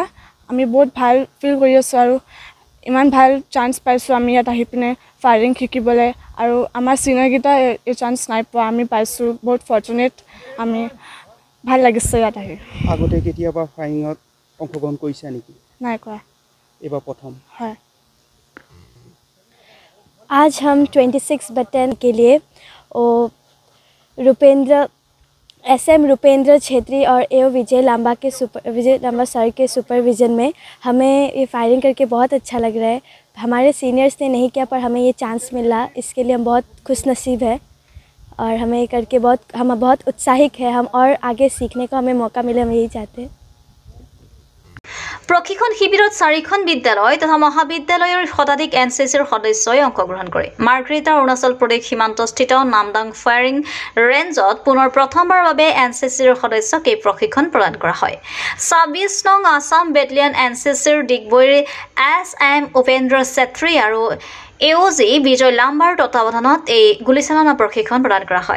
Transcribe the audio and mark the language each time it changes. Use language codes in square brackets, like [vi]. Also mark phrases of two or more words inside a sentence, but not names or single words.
[as] আমি বহুত ভাল ফিল কৰি আছোঁ আৰু ইমান ভাল চান্স পাইছোঁ আমি ইয়াত আহি পিনে ফায়াৰিং শিকিবলৈ, আৰু আমাৰ চিনিয়ৰকেইটা এই চান্স নাই পোৱা, আমি পাইছোঁ। বহুত ফৰ্চুনেট, আমি ভাল লাগিছে ইয়াত আহি। আগতে কেতিয়াবা ফায়াৰিঙত অংশগ্ৰহণ কৰিছা নেকি? নাই কৰা, এইবাৰ প্ৰথম। হয়। [hi] आज हम 26 बटालियन के लिए SM रूपेंद्र छेत्री और AO विजय लांबा सर के सुपरविज़न में हमें ये फायरिंग करके बहुत अच्छा लग रहा है। हमारे सीनियर्स ने नहीं किया पर हमें ये चांस मिला, इसके लिए हम बहुत खुशनसीब है और हमें करके हम बहुत उत्साहित है। हम और आगे सीखने को हमें मौका मिले, हम यही चाहते हैं। [as] প্ৰশিক্ষণ শিবিৰত 4খন বিদ্যালয় তথা মহাবিদ্যালয়ৰ শতাধিক এনচিচিৰ সদস্যই অংশগ্ৰহণ কৰে। মাৰ্ঘেৰিটা অৰুণাচল প্ৰদেশ সীমান্তস্থিত নামদাং ফায়াৰিং ৰেঞ্জত প্ৰথমবাৰৰ বাবে এনচিচিৰ সদস্যক এই প্ৰশিক্ষণ প্ৰদান কৰা হয়। 26 নং আছাম বেটেলিয়ন এনচিচিৰ ডিগবৈৰ SM উপেন্দ্ৰ ছেত্ৰী আৰু AOG বিজয় লাম্বাৰ তত্বাৱধানত এই গুলীচালনা প্ৰশিক্ষণ প্ৰদান কৰা হয়।